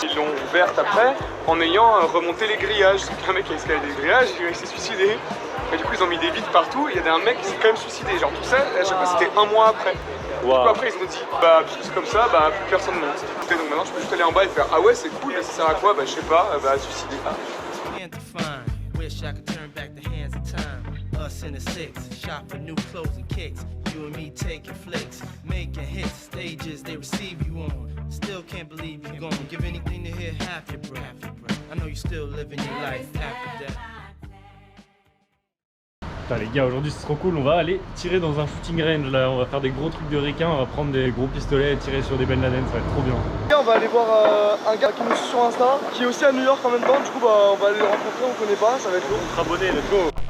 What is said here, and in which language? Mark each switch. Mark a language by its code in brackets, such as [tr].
[fr] Ils l'ont ouverte après en ayant remonté les grillages. Sauf qu'un mec qui a escaladé les grillages, il s'est suicidé. Et du coup ils ont mis des vides partout, il y a un mec qui s'est quand même suicidé. Genre tout ça, à chaque fois c'était un mois après. Du coup après ils ont dit puisque c'est comme ça, plus personne monte. Et donc maintenant je peux juste aller en bas et faire ah ouais c'est cool, mais ça sert à quoi? Je sais pas, suicider. [en] Can't define. Wish I could turn back the hands of time. Us in the six, shop for new clothes and kicks. You and me taking flicks, making hits, stages they receive you on. Still can't believe you're gone. Give anything to hear half your breath. I know you're still living your life after death. [fr] Putain les gars, aujourd'hui c'est trop cool, on va aller tirer dans un shooting range là, on va faire des gros trucs de requins, on va prendre des gros pistolets et tirer sur des Ben Laden, ça va être trop bien. On va aller voir un gars qui nous suit sur Insta, qui est aussi à New York en même temps, du coup on va aller le rencontrer, on connaît pas, ça va être lourd. On sera abonné, [en] let's go.